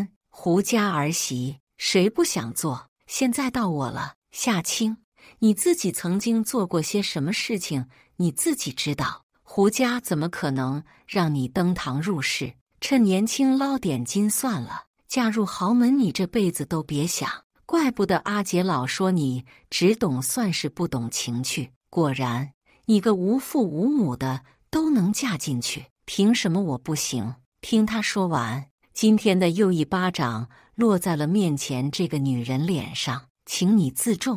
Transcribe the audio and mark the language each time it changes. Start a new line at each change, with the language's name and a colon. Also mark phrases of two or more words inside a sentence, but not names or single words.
Chinese: 胡家兒媳，誰不想做？現在到我了，夏青，你自己曾經做過些什麼事情，你自己知道。胡家怎麼可能讓你登堂入室？趁年輕撈點金算了，嫁入豪門你這輩子都別想。怪不得阿杰老說你只懂算式不懂情趣。果然，你個無父無母的都能嫁進去，憑什麼我不行？聽他說完，今天的又一巴掌落在了面前這個女人臉上，請你自重。